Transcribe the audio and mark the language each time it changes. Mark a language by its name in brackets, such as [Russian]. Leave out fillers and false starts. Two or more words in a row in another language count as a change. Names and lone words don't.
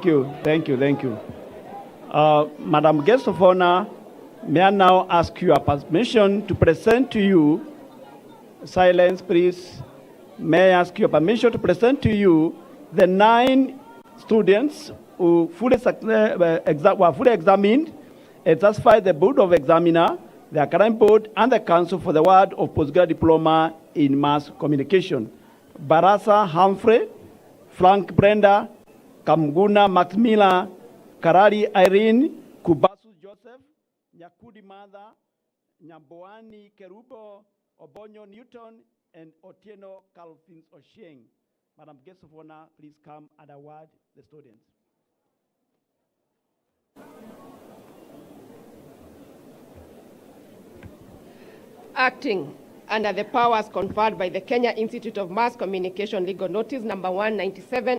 [English] Madam Guest of Honor, may I now ask your permission to present to you, silence please, may I ask your permission to present to you the 9 students who were fully examined and satisfied the Board of Examiner, the Academic Board, and the Council for the award of postgraduate diploma in mass communication. Barasa Humphrey, Frank Brenda, Kamguna Maximila, Karari Irene, Kubasu Joseph, Nyakudi Mother, Nyamboani Kerubo, Obonyo Newton, and Otieno Calvins Osheng. Madam Guest of Honor, please come and award the students. Acting under the powers conferred by the Kenya Institute of Mass Communication, Legal Notice number 197